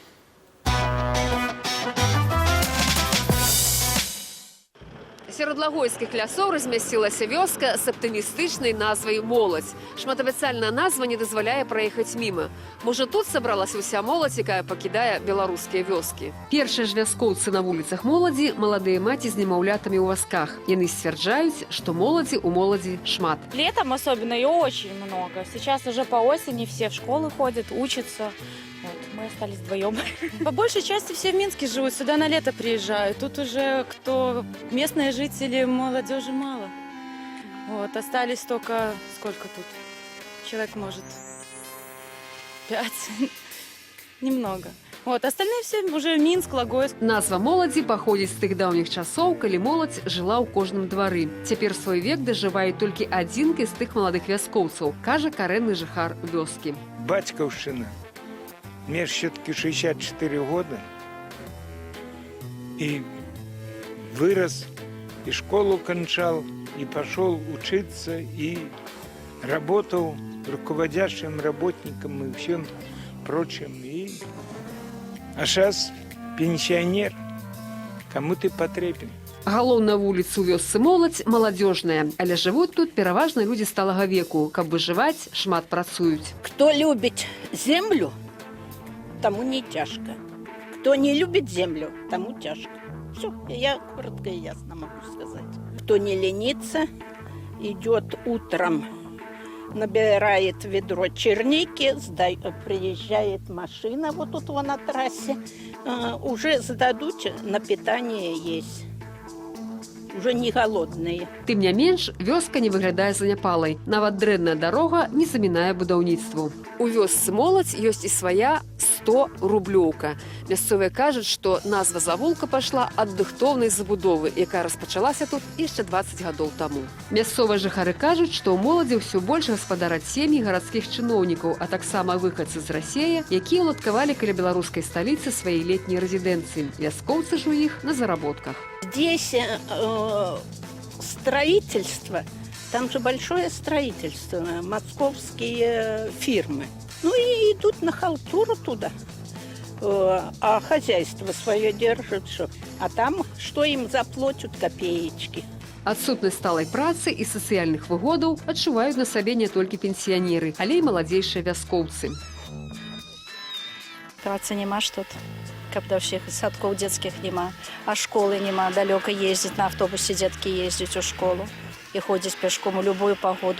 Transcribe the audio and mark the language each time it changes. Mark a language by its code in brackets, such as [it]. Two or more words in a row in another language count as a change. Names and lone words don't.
[be] Сярод лагойскіх лясоў размясцілася вёска з аптымістычнай назвай «Моладзь». Шматабяцальная назва не дазваляе праехаць міма. Можа, тут сабралася ўся моладзь, якая пакідае беларускія вёскі. Першыя ж вяскоўцы на вуліцах Моладзі – маладыя маці з немаўлятамі ў вазках. Яны сцвярджаюць, што моладзі ў моладзі шмат. [ru] Летом особенно ее очень много. Сейчас уже по осени все в школы ходят, учатся. Вот, мы остались вдвоем. По большей части все в Минске живут, сюда на лето приезжают. Тут уже кто местные жители, молодежи мало. Вот, остались только, сколько тут? Человек, может, 5. Немного. Вот, остальные все уже Минск, Логойск. [be] Назва моладзі паходзіць з тых даўніх часоў, калі моладзь жыла ў кожным двары. Цяпер свой век дажывае толькі адзінкай з тых маладых вяскоўцаў, кажа карэнны жыхар вёскі. Батькаўшчына. [ru] Мне все-таки 64 года. И вырос, и школу кончал, и пошел учиться, и работал руководящим работником и всем прочим. А сейчас пенсионер. Кому ты потребен? [be] Галоўная вуліца ў вёсцы моладзь маладзёжная, але жывуць тут пераважна людзі сталага веку. Каб выжываць, шмат працуюць. [ru] Кто любит землю, тому не тяжко. Кто не любит землю, тому тяжко. Все, я коротко и ясно могу сказать. Кто не ленится, идет утром, набирает ведро черники, приезжает машина вот тут на трассе, уже сдадут, на питание есть. уже не голодные. [be] Тым не менш, вёска не выглядае заняпалай. Нават дрэнная дарога не замінае будаўніцтву. У вёсцы моладзь ёсць і свая 100-рублёўка. Мясцовыя кажуць, што назва завулка пайшла ад дыхтоўнай забудовы, якая распачалася тут яшчэ 20 гадоў таму. Мясцовыя жыхары кажуць, што ў моладзі ўсё больш гаспадараць сем'і гарадскіх чыноўнікаў, а таксама выхадцы з Расіі, якія уладкавалі каля беларускай сталіцы свае летнія рэзідэнцыі. Вяскоўцы ж у іх на заработках. [ru] Здесь строительство, там же большое строительство, московские фирмы. Ну и идут на халтуру туда. А хозяйство свое держит, что. А там что им заплатят, копеечки. [be] Адсутнасць сталай працы і сацыяльных выгодаў адчуваюць на сабе не толькі пенсіянеры, але і маладзейшыя вяскоўцы. Працы нема ж тут, каб да ўсіх садкоў дзецкіх няма, а школы няма, далёка ездзіць, [ru] на автобусе [be] дзеткі ездзяць у школу і ходзяць пешком у любую пагоду.